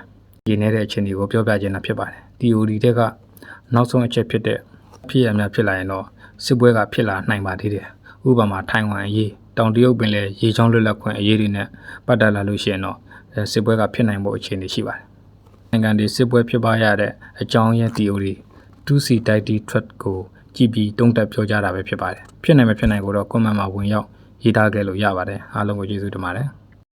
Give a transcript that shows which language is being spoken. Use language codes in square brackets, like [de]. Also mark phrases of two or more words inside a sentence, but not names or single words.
[my] ဒီနေတဲ့အခြေအနေကိုပြောပြခြင်းတာဖြစ်ပါတယ်ဒီ OD တဲ့ကနောက်ဆုံးအချက်ဖြစ်တဲ့ဖြစ်ရများဖြစ်လာရင်တော့စစ်ပွဲကဖြစ်လာနိုင်ပါသေးတယ်ဥပမာထိုင်ဝမ်အရေးတောင်တရုတ်ပင်လယ်ရေချောင်းလွတ်လပ်ခွင့်အရေးတွေနဲ့ပတ်သက်လာလို့ရှိရင်တော့စစ်ပွဲကဖြစ်နိုင်ဖို့အခြေအနေရှိပါတယ်။နိုင်ငံတွေစစ်ပွဲဖြစ်ပွားရတဲ့အကြောင်းရင်း theory 2C [en] Dicey threat [my] ကိုကြည့်ပြီးတုံ့တက်ပြောကြတာပဲဖြစ်ပါတယ်။ဖြစ်နိုင်မဖြစ်နိုင်ကိုတော့ comment မှာဝင်ရောက်ရေးထားခဲ့လို့ရပါတယ်။အားလုံးကိုကျေးဇူးတင်ပါတယ်။